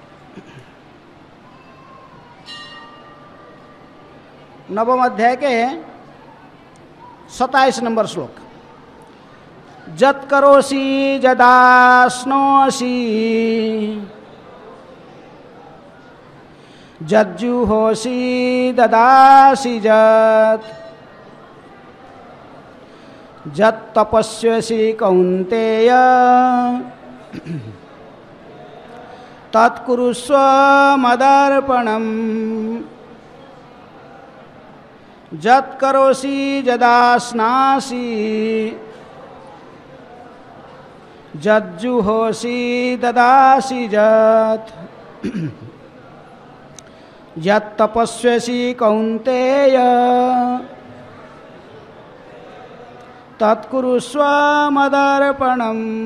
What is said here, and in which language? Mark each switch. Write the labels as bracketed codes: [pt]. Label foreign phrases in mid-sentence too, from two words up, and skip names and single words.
[hi] नवम अध्याय के 27 नंबर श्लोक। [sa] जत करोसि जदाश्नोसि जज्जुहोसि ददासि जत जत तपस्यसि कौन्तेय तत्कुरुस्व मदर्पणम्। जत करोसि जदास्नासि जज्जुहोसि ददासि जत यत् तपस्यसि कौन्तेय तत्कुरुस्व मदर्पणम्।